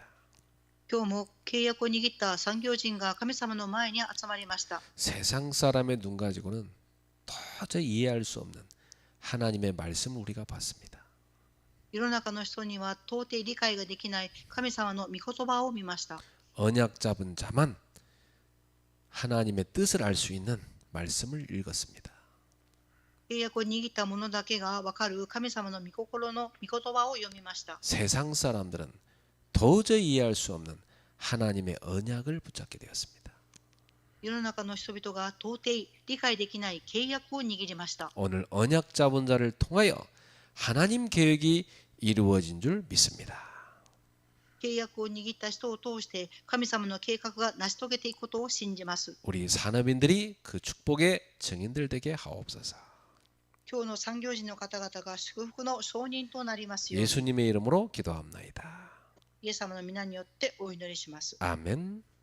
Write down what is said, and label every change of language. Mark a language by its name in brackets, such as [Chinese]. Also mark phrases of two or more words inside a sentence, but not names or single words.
[Japanese] 今日も契約を握った産業人が神様の前に集まりました。 [Korean] 세상 사람의 눈 가지고는 도저히 이해할 수 없는 하나님의 말씀을 우리가 봤습니다. [Japanese] 世の中の人には到底理解ができない神様の御言葉を見ました。 [Korean] 언약 잡은 자만 하나님의 뜻을 알 수 있는 말씀을 읽었습니다. [Japanese] 契約を握った者だけが分かる神様の御心の御言葉を読みました。 [Korean] 세상 사람들은 도저히 이해할 수 없는 하나님의 언약을 붙잡게 되었습니다. [Japanese] 世の中の人々が到底理解できない契約を握りました。 [Korean] 오늘 언약 잡은 자를 통하여 하나님 계획이 이루어진 줄 믿습니다. [Japanese] 契約を握った人を通して神様の計画が成し遂げていくことを信じます。 [Korean] 우리 산업인들이 그 축복의 증인들 되게 하옵소서. [Japanese] 今日の産業人の方々が祝福の証人となりますように、 [Korean] 예수님의 이름으로 기도합나이다. [Japanese] イエス様の皆によってお祈りします。 [Korean] 아멘.